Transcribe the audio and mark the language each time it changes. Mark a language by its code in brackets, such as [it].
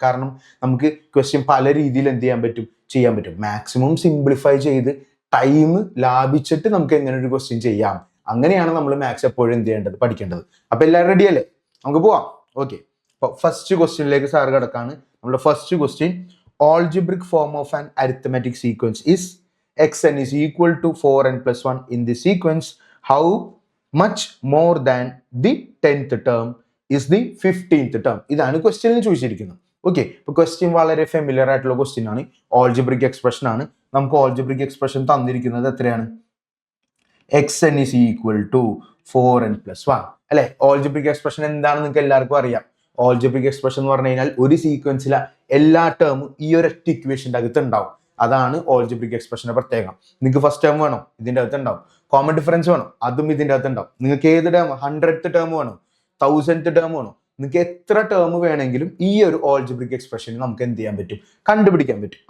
[ml] കാരണം നമുക്ക് ക്വസ്റ്റ്യൻ പല രീതിയിൽ എന്ത് ചെയ്യാൻ പറ്റും. മാക്സിമം സിംപ്ലിഫൈ ചെയ്ത് ടൈം ലാഭിച്ചിട്ട് നമുക്ക് എങ്ങനെ ഒരു ക്വസ്റ്റ്യൻ ചെയ്യാം, അങ്ങനെയാണ് നമ്മൾ മാത്സ് എപ്പോഴും എന്ത് ചെയ്യേണ്ടത്, പഠിക്കേണ്ടത്. അപ്പൊ എല്ലാവരും റെഡി അല്ലേ? നമുക്ക് പോവാം. ഓക്കെ, അപ്പൊ ഫസ്റ്റ് ക്വസ്റ്റ്യനിലേക്ക് സാറ് കിടക്കാണ്. നമ്മുടെ first question, [en] algebraic form of an arithmetic sequence is xn is equal to 4n plus 1 in the sequence. How much more than the 10th term is the 15th term? [ml] ഇതാണ് ക്വസ്റ്റ്യനിൽ ചോദിച്ചിരിക്കുന്നത്. Okay, ഇപ്പൊ question വളരെ familiar ആയിട്ടുള്ള question ആണ്. Algebraic expression ആണ്. നമുക്ക് algebraic expression തന്നിരിക്കുന്നത് എത്രയാണ്? [en] xn is equal to 4n plus 1 [ml] അല്ലെ? ഓൾജിബ്രിക് എക്സ്പ്രഷൻ എന്താണെന്ന് നിങ്ങൾക്ക് എല്ലാവർക്കും അറിയാം. ഓൾജിബ്രിക് എക്സ്പ്രഷൻ എന്ന് പറഞ്ഞു കഴിഞ്ഞാൽ ഒരു സീക്വൻസിലെ എല്ലാ ടേമും ഈ ഒരൊറ്റ ഇക്വേഷന്റെ അകത്ത് ഉണ്ടാവും. അതാണ് ഓൾജിബ്രിക് എക്സ്പ്രഷന്റെ പ്രത്യേകം. നിങ്ങൾക്ക് ഫസ്റ്റ് ടേം വേണോ, ഇതിന്റെ അകത്ത് ഉണ്ടാവും. കോമൺ ഡിഫറൻസ് വേണോ, അതും ഇതിന്റെ അകത്ത് ഉണ്ടാവും. നിങ്ങൾക്ക് ഏത് ടേം, 100th ടേം വേണോ, 1000th ടേം വേണോ, നിങ്ങൾക്ക് എത്ര ടേം വേണമെങ്കിലും ഈ ഒരു ഓൾജിബ്രിക് എക്സ്പ്രഷൻ നമുക്ക് എന്ത് ചെയ്യാൻ പറ്റും, കണ്ടുപിടിക്കാൻ പറ്റും.